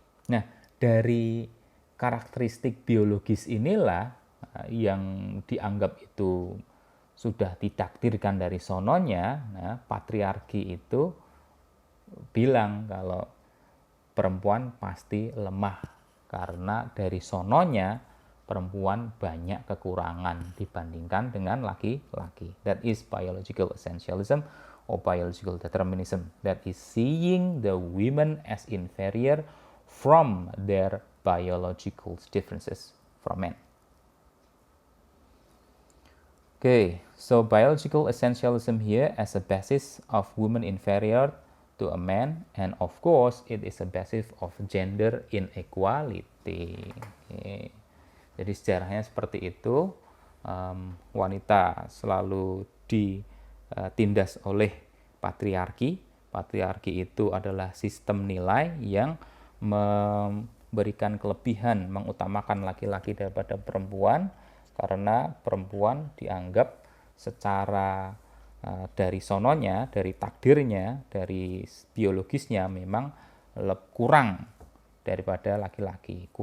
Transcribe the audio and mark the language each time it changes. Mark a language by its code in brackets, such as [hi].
[id] Nah, dari karakteristik biologis inilah yang dianggap itu sudah ditakdirkan dari sononya. Nah, patriarki itu bilang kalau perempuan pasti lemah karena dari sononya perempuan banyak kekurangan dibandingkan dengan laki-laki. [en] That is biological essentialism or biological determinism. That is seeing the women as inferior from their biological differences from men. Okay, so biological essentialism here as a basis of woman inferior to a man, and of course it is a basis of gender inequality. Okay. [id] Jadi sejarahnya seperti itu, wanita selalu ditindas oleh patriarki. Patriarki itu adalah sistem nilai yang memberikan kelebihan, mengutamakan laki-laki daripada perempuan, karena perempuan dianggap secara dari sononya, dari takdirnya, dari biologisnya memang kurang daripada laki-laki.